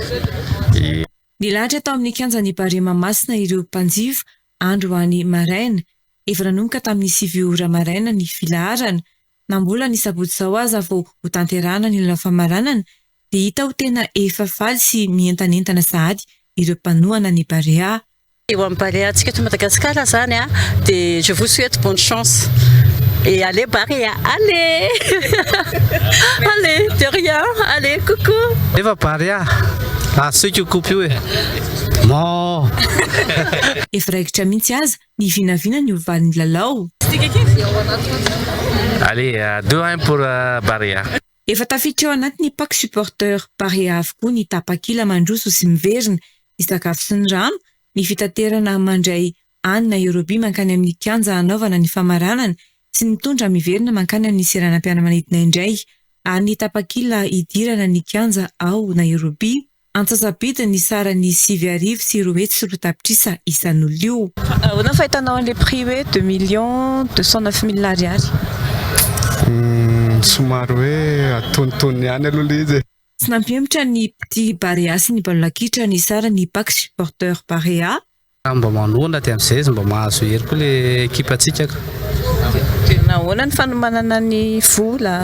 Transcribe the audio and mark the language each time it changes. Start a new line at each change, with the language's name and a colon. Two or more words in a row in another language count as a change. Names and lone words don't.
Malagasy: Nilahatra tao amin'ny kianjan'ny Barea Mahamasina ireo mpanjifa andro any maraina efa nanomboka tamin'ny 7 maraina ny filaharana na mbola ny sabotsy izao aza vao ho tanterana ny lalao famaranana dia hita ho tena efa faly sy mientanentana sahady ireo mpanohana ny Barea. Eo amin'ny Barea antsika eto Madagascar zany dia
French: je vous souhaite bonne chance. Et allez Barea, allez. Allez, de rien, allez, coucou.
Malagasy: Eva Barea. Asika kopy io e. Mo. Efa raikitra mihitsy aza ny vinavina ny ovalin'ny lalao.
French: Allez, 2-1 pour Barea.
Malagasy: Efa tafiditra ao anatin'ny pak supporter Barea avokoa ny tapakila mandroso sy miverina ny sakafo sy ny rano, ny fitaterana mandray anina Eurobi mankany amin'ny kianja anaovana ny famaranana sy mitondra miverina mankany amin'ny seranam-piaramanidina indray, ary ny tapakila idirana ny kianja ao Nairobi. Antsasabedy ny sara ny 7 sy 7 sy rotapitrisa isan'olona io.
French: On a fait les prix 2,209 000 ariary.
Malagasy: Somary hoe atonitony ihany aloha izy. Tsy nampihemitra ny Petit Barea sy ny baolakitra ny sara ny pak supporter Barea. Mba manona ty amin'izay izy mba mahazo hery koa le ekipa antsika. Nahoana ny fanomanana ny vola?